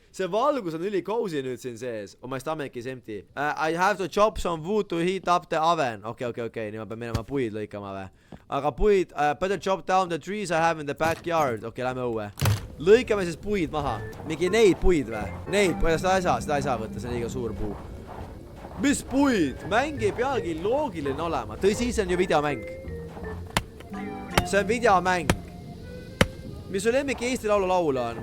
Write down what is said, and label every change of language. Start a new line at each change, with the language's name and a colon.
Estonian: See valgus on üli cozy nüüd siin sees.
English: Oh, my stomach is empty. I have to chop some wood to heat up the oven.
Estonian: Okei. Nii ma pean minema puid lõikama või? Aga puid,
English: better chop down the trees I have in the backyard.
Estonian: Okei, lähme õue. Lõikame siis puid maha. Mingi neid puid või? Neid, seda ei saa võtta, see on liiga suur puu. Mis puid? Mäng ei peagi loogiline olema. Tõsi, see on ju videomäng. See on videomäng. Mis su lemmik Eesti laulu laula on?